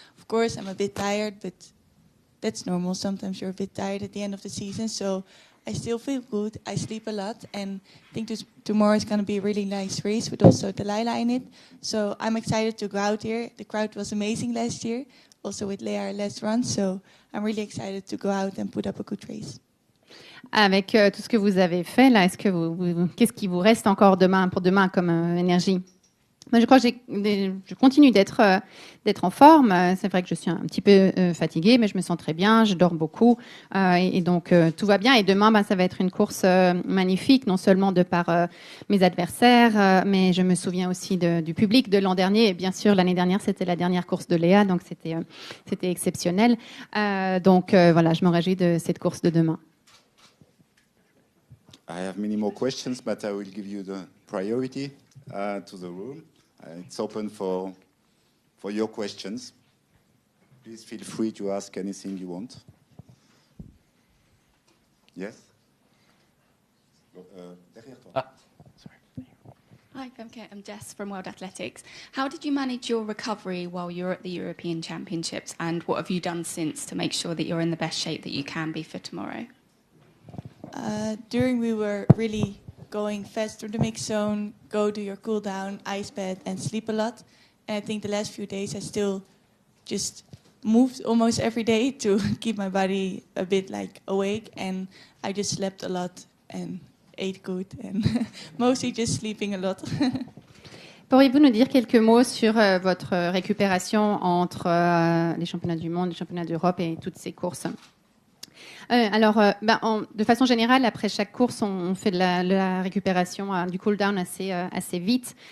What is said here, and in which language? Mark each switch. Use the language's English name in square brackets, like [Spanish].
[English] Of course, I'm a bit tired, but that's normal. Sometimes you're a bit tired at the end of the season, so I still feel good. I sleep a lot, and I think tomorrow is going to be a really nice race with also Delilah in it. So I'm excited to go out here. The crowd was amazing last year, also with Lea our last run, so I'm really excited to go out and put up a good race. [French] Avec tout ce que vous avez fait, là, qu'est-ce qui vous reste encore pour demain comme énergie? Moi, je crois que je continue d'être en forme. C'est vrai que je suis un petit peu fatiguée, mais je me sens très bien, je dors beaucoup. Et donc, tout va bien. Et demain, ça va être une course magnifique, non seulement de par mes adversaires, mais je me souviens aussi du public de l'an dernier. Et bien sûr, l'année dernière, c'était la dernière course de Léa, donc c'était exceptionnel. Donc, voilà, je me réjouis de cette course de demain. [English] I have many more questions, but I will give you the priority to the room. It's open for your questions. Please feel free to ask anything you want. [French] Yes? Derrière toi. [English] Sorry. Hi, Femke. I'm Jess from World Athletics. How did you manage your recovery while you were at the European Championships, and what have you done since to make sure that you're in the best shape that you can be for tomorrow? During we were really going fast through the mix zone, go do your cool down, ice bed, and sleep a lot. And I think the last few days I still just moved almost every day to keep my body a bit like awake, and I just slept a lot and ate good and mostly just sleeping a lot. [French] Pourriez-vous nous dire quelques mots sur votre récupération entre les championnats du monde, les championnats d'Europe et toutes ces courses? De façon générale, après chaque course, on fait de la récupération, du cool-down assez vite.